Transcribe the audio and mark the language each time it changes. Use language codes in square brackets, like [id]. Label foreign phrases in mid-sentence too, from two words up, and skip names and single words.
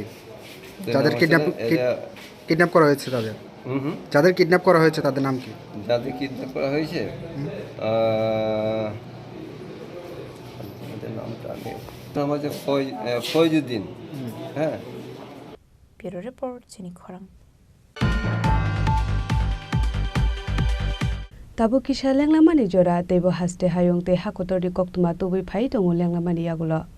[bn] যাদের কিডন্যাপ করা হয়েছে তাদের যাদের কিডন্যাপ করা হয়েছে তাদের নাম কি? যাদের কিডন্যাপ করা হয়েছে নাম হচ্ছে ফয়জুদ্দিন। হ্যাঁ। [en] bureau report [trp] চিনি খরাং। Tabu kisha lenglamani jora tebo haste hayong te hakotori koktuma tubui phai tongo lenglamani yagulo.